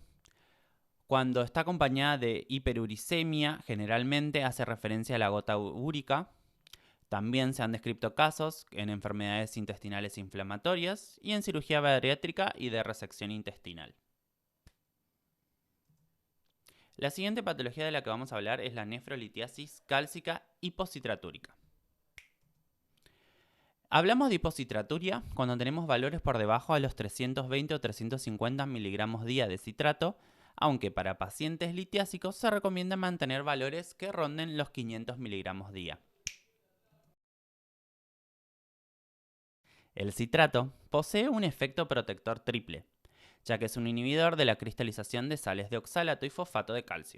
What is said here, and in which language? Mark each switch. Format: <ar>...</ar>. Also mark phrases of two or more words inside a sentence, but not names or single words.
<es>Cuando está acompañada de hiperuricemia, generalmente hace referencia a la gota úrica. También se han descrito casos en enfermedades intestinales inflamatorias y en cirugía bariátrica y de resección intestinal. La siguiente patología de la que vamos a hablar es la nefrolitiasis cálcica hipositratúrica. Hablamos de hipocitraturia cuando tenemos valores por debajo de los 320 o 350 miligramos día de citrato, aunque para pacientes litiásicos se recomienda mantener valores que ronden los 500 miligramos día. El citrato posee un efecto protector triple, ya que es un inhibidor de la cristalización de sales de oxalato y fosfato de calcio.</es>